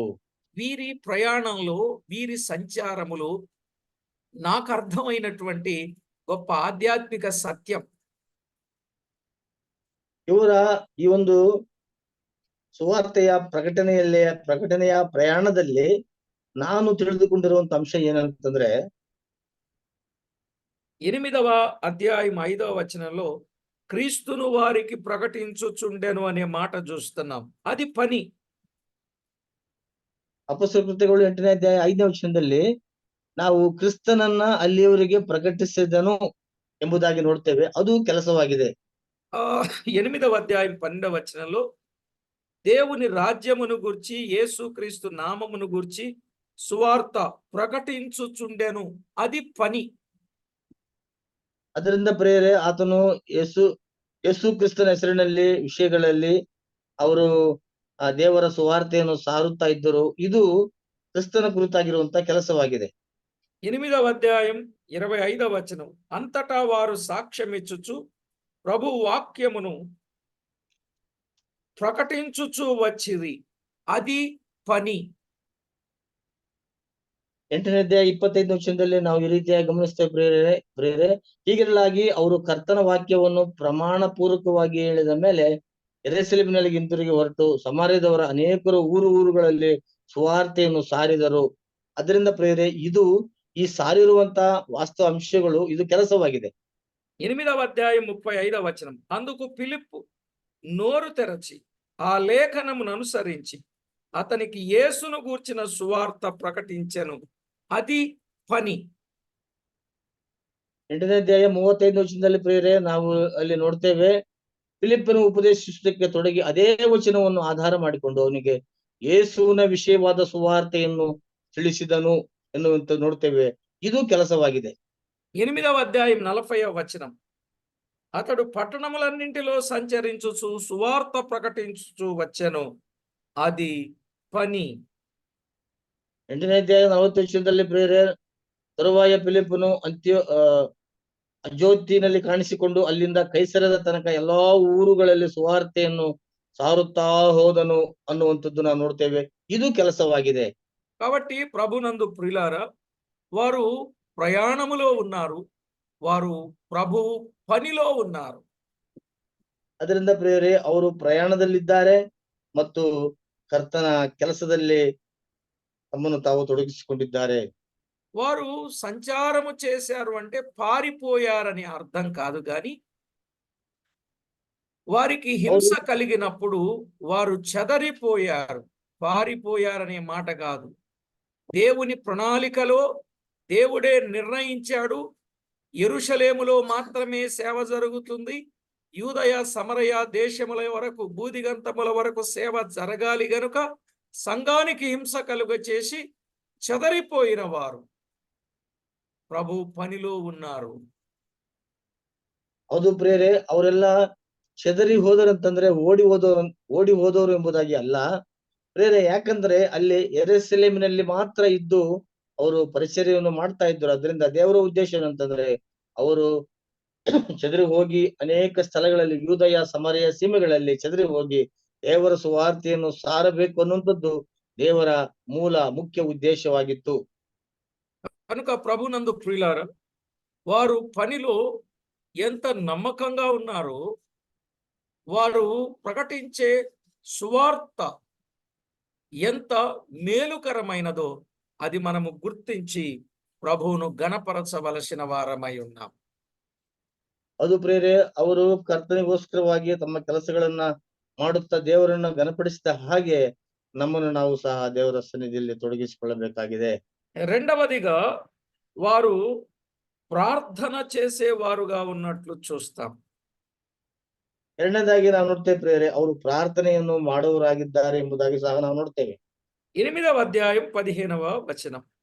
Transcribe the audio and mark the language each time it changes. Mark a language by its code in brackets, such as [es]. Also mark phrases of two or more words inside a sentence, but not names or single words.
[te] వీరి ప్రయాణంలో, వీరి సంచారములో నాకు అర్థమైనటువంటి గొప్ప ఆధ్యాత్మిక సత్యం, [kn] ಇವರ ಈ ಒಂದು ಸುವಾರ್ತೆಯ ಪ್ರಕಟಣೆಯ ಪ್ರಯಾಣದಲ್ಲಿ ನಾನು ತಿಳಿದುಕೊಂಡಿರುವಂತ ಅಂಶ ಏನಂತಂದ್ರೆ, [te] 8వ అధ్యాయం 5వ వచనంలో క్రీస్తును వారికి ప్రకటించుచుండెను అనే మాట చూస్తున్నాం. అది పని. [kn] ಅಪೊಸ್ತಲ ಕೃತ್ಯಗಳು 8ನೇ ಅಧ್ಯಾಯ 5ನೇ ವಚನದಲ್ಲಿ ನಾವು ಕ್ರಿಸ್ತನನ್ನ ಅಲ್ಲಿಯವರಿಗೆ ಪ್ರಕಟಿಸಿದನು ಎಂಬುದಾಗಿ ನೋಡ್ತೇವೆ. ಅದು ಕೆಲಸವಾಗಿದೆ. [te] 8వ అధ్యాయం 12వ వచనంలో దేవుని రాజ్యమును గూర్చి, యేసుక్రీస్తు నామమును గూర్చి సువార్త ప్రకటించుచుండెను, అది పని. [kn] ಅದರಿಂದ ಪ್ರಿಯರೇ, ಆತನು ಯೇಸು ಕ್ರಿಸ್ತನ ಹೆಸರಿನಲ್ಲಿ ವಿಷಯಗಳಲ್ಲಿ ಅವರು ಆ ದೇವರ ಸುವಾರ್ತೆಯನ್ನು ಸಾರುತ್ತಾ ಇದ್ದರು. ಇದು ಕ್ರಿಸ್ತನ ಕುರಿತಾಗಿರುವಂತ ಕೆಲಸವಾಗಿದೆ. [te] 8వ అధ్యాయం 25వ వచనం, అంతటా వారు సాక్ష్యమిచ్చుచు ప్రభు వాక్యమును ప్రకటించుచు వచ్చిరి, అది పని. [kn] 8ನೇ ಅಧ್ಯಾಯ 25ನೇ ವಚನದಲ್ಲಿ ನಾವು ಈ ರೀತಿಯಾಗಿ ಗಮನಿಸ್ತೇವೆ ಪ್ರಿಯರೇ, ಹೀಗಿರಲಾಗಿ ಅವರು ಕರ್ತನ ವಾಕ್ಯವನ್ನು ಪ್ರಮಾಣ ಪೂರ್ವಕವಾಗಿ ಹೇಳಿದ ಮೇಲೆ ಯೆರೂಸಲೇಮಿನಲ್ಲಿ ಹಿಂತಿರುಗಿ ಹೊರಟು ಸಮಾರ್ಯದವರ ಅನೇಕರು ಊರುಗಳಲ್ಲಿ ಸುವಾರ್ತೆಯನ್ನು ಸಾರಿದರು. ಅದರಿಂದ ಪ್ರಿಯರೇ, ಇದು ಈ ಸಾರಿರುವಂತ ವಾಸ್ತವ ಅಂಶಗಳು, ಇದು ಕೆಲಸವಾಗಿದೆ. [te] 8వ అధ్యాయం 35వ వచనం, అందుకు ఫిలిప్పు నోరు తెరచి ఆ లేఖనమును అనుసరించి అతనికి యేసును గూర్చిన సువార్త ప్రకటించెను, అది పని. [kn] 8ನೇ ಅಧ್ಯಾಯ 35ನೇ ವಚನದಲ್ಲಿ ಪ್ರಿಯರೇ, ನಾವು ಅಲ್ಲಿ ನೋಡ್ತೇವೆ, ಫಿಲಿಪ್ಪನು ಉಪದೇಶಿಸುವುದಕ್ಕೆ ತೊಡಗಿ ಅದೇ ವಚನವನ್ನು ಆಧಾರ ಮಾಡಿಕೊಂಡು ಅವನಿಗೆ ಯೇಸುವಿನ ವಿಷಯವಾದ ಸುವಾರ್ತೆಯನ್ನು ತಿಳಿಸಿದನು ಎನ್ನುವಂತ ನೋಡ್ತೇವೆ. ಇದು ಕೆಲಸವಾಗಿದೆ. [te] 8వ అధ్యాయం 40వ వచనం, అతడు పట్టణములన్నింటిలో సంచరించుచు సువార్త ప్రకటించుచు వచ్చెను, అది పని. [kn] 8ನೇ ಅಧ್ಯಾಯ 40 ವಚನದಲ್ಲಿ ಪ್ರಿಯರೇ, ತರುವಾಯ ಫಿಲಿಪ್ಪನು ಅಜೋತಿನಲ್ಲಿ ಕಾಣಿಸಿಕೊಂಡು ಅಲ್ಲಿಂದ ಕೈಸರದ ತನಕ ಎಲ್ಲಾ ಊರುಗಳಲ್ಲಿ ಸುವಾರ್ತೆಯನ್ನು ಸಾರುತ್ತಾ ಹೋದನು ಅನ್ನುವಂಥದ್ದು ನಾವು ನೋಡ್ತೇವೆ. ಇದು ಕೆಲಸವಾಗಿದೆ. [te] కాబట్టి ప్రభునందు ప్రియులారా, వారు ప్రయాణములో ఉన్నారు, వారు ప్రభు పనిలో ఉన్నారు. [kn] ಅದರಿಂದ ಪ್ರಿಯರೇ, ಅವರು ಪ್ರಯಾಣದಲ್ಲಿದ್ದಾರೆ ಮತ್ತು ಕರ್ತನ ಕೆಲಸದಲ್ಲಿ ತಮ್ಮನ್ನು ತಾವು ತೊಡಗಿಸಿಕೊಂಡಿದ್ದಾರೆ. [te] వారు సంచారము చేశారు అంటే పారిపోయారని అర్థం కాదు, కానీ వారికి హింస కలిగినప్పుడు వారు చెదరిపోయారు, పారిపోయారనే మాట కాదు. దేవుని ప్రణాళికలో దేవుడే నిర్ణయించాడు, యెరూషలేములో మాత్రమే సేవ జరుగుతుంది, యూదయ సమరయ దేశముల వరకు, బూదిగంతముల వరకు సేవ జరగాలి గనుక సంఘానికి హింస కలుగ చేసి చెదరిపోయిన వారు ప్రభు పనిలో ఉన్నారు. [kn] ಹೌದು ಪ್ರಿಯರೇ, ಅವರೆಲ್ಲ ಚೆದರಿ ಹೋದರಂತಂದ್ರೆ ಓಡಿ ಹೋದವರು ಎಂಬುದಾಗಿ ಅಲ್ಲ ಪ್ರಿಯರೇ. ಯಾಕಂದ್ರೆ ಅಲ್ಲಿ ಯೆರೂಸಲೇಮಿನಲ್ಲಿ ಮಾತ್ರ ಇದ್ದು ಅವರು ಪರಿಚರ್ಯವನ್ನು ಮಾಡ್ತಾ ಇದ್ರು. ಅದರಿಂದ ದೇವರ ಉದ್ದೇಶ ಏನಂತಂದ್ರೆ, ಅವರು ಚದರಿ ಹೋಗಿ ಅನೇಕ ಸ್ಥಳಗಳಲ್ಲಿ, ಯೂದಯ ಸಮರಯ ಸೀಮೆಗಳಲ್ಲಿ ಚದರಿ ಹೋಗಿ ದೇವರ ಸುವಾರ್ತೆಯನ್ನು ಸಾರಬೇಕು ಅನ್ನುವಂಥದ್ದು ದೇವರ ಮುಖ್ಯ ಉದ್ದೇಶವಾಗಿತ್ತು. [te] కనుక ప్రభునందు ప్రియులారా, వారు పనిలో ఎంత నమ్మకంగా ఉన్నారో, వారు ప్రకటించే సువార్త ఎంత మేలుకరమైనదో అది మనము గుర్తించి ప్రభువును ఘనపరచవలసిన వారమై ఉన్నాం. [kn] ಅದು ಪ್ರಿಯರೇ, ಅವರು ಕರ್ತನಿಗೋಸ್ಕರವಾಗಿ ತಮ್ಮ ಕೆಲಸಗಳನ್ನ ಮಾಡುತ್ತಾ ದೇವರನ್ನು ಘನಪಡಿಸಿದ ಹಾಗೆ ನಮ್ಮನ್ನು ನಾವು ಸಹ ದೇವರ ಸನ್ನಿಧಿಯಲ್ಲಿ ತೊಡಗಿಸಿಕೊಳ್ಳಬೇಕಾಗಿದೆ. [te] రెండవదిగా వారు ప్రార్థన చేసేవారుగా ఉన్నట్లు చూస్తాం. [kn] ಎರಡನೇದಾಗಿ ನಾವು ನೋಡ್ತೇವೆ ಪ್ರಿಯರೇ, ಅವರು ಪ್ರಾರ್ಥನೆಯನ್ನು ಮಾಡುವವರಾಗಿದ್ದಾರೆ ಎಂಬುದಾಗಿ ಸಹ ನಾವು ನೋಡ್ತೇವೆ. [te] 8వ అధ్యాయం 15వ వచనం.